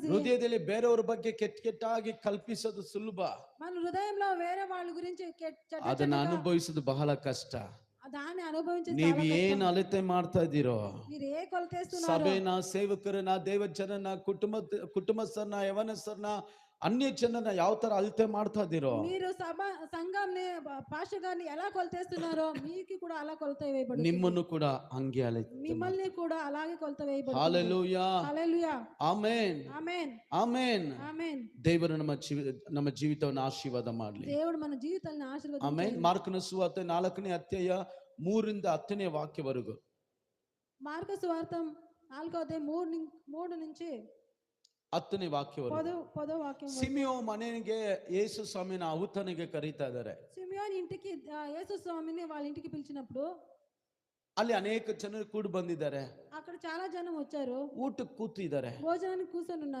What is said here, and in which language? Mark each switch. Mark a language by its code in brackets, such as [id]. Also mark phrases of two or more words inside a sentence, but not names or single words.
[kn] ಹೃದಯದಲ್ಲಿ ಬೇರೆಯವರ ಬಗ್ಗೆ ಕೆಟ್ಟಾಗಿ ಕಲ್ಪಿಸೋದು ಸುಲಭ, [te] మన హృదయంలో వేరే వాళ్ళ గురించి [kn] ಅದನ್ನ ಅನುಭವಿಸೋದು ಬಹಳ ಕಷ್ಟ. [te] దాన్ని అనుభవించే [kn] ನೀವು ಏನ್ ಅಳತೆ ಮಾಡ್ತಾ ಇದ್ದೀರೋ, [te] మీరు ఏ కొలతేస్తున్నారు, [kn] ಸಭೆನ, ಸೇವಕರನ್ನ, ದೇವಜನನ, ಕುಟುಂಬಸ್ಥರನ್ನ, ಯವನಸ್ಥರನ್ನ, ಅನ್ಯ ಜನನ ಯಾವ ತರ ಅಳತೆ ಮಾಡ್ತಾ ಇದ್ದೀರೋ, [te] మీరు సంఘంని పాస్టర్ గారిని ఎలా కొలతేస్తున్నారో మీకు కూడా అలా కొలత వేయబడుతుంది. [kn] ನಿಮ್ಮನ್ನು ಕೂಡ ಹಂಗೆ ಅಳತೆ, [te] మిమ్మల్ని కూడా అలాగే కొలత వేయబడుతుంది. [kn] ಹಲ್ಲೆಲೂಯಾ, [te] హల్లెలూయా, [kn] ಆಮೆನ್, [te] ఆమేన్, [kn] ಆಮೆನ್. [te] ఆమేన్. [kn] ದೇವರು ನಮ್ಮ ಜೀವಿತವನ್ನು ಆಶೀರ್ವಾದ ಮಾಡಲಿ. [te] దేవుడు మన జీవితాలను ఆశీర్వదించాలి. [kn] ಆಮೆನ್. ಮಾರ್ಕನ ಸುವಾರ್ತೆ 4ನೇ ಅಧ್ಯಾಯ 3ರಿಂದ 10ನೇ ವಾಕ್ಯವರೆಗೂ. [te] మార్కు సువార్త 4వ అధ్యాయం 3 నుంచి [kn] 10ನೇ ವಾಕ್ಯವರೆಗೂ. [te] 10వ వాక్యం. [kn] ಸಿಮಿಯೋನ್ ಮನೆಗೆ ಯೇಸು ಸ್ವಾಮಿನ ಔತಣಕ್ಕೆ ಕರೀತಾ ಇದ್ದಾರೆ. [te] సిమియోన్ ఇంటికి యేసు స్వామిని వాళ్ళ ఇంటికి పిలిచినప్పుడు [kn] ಅಲ್ಲಿ ಅನೇಕ ಜನರು ಕೂಡಿ ಬಂದಿದ್ದಾರೆ, [te] అక్కడ చాలా జనం వచ్చారు, [kn] ಊಟಕ್ಕೆ ಕೂತಿದ್ದಾರೆ. [te] భోజనానికి కూర్చొని ఉన్నారు.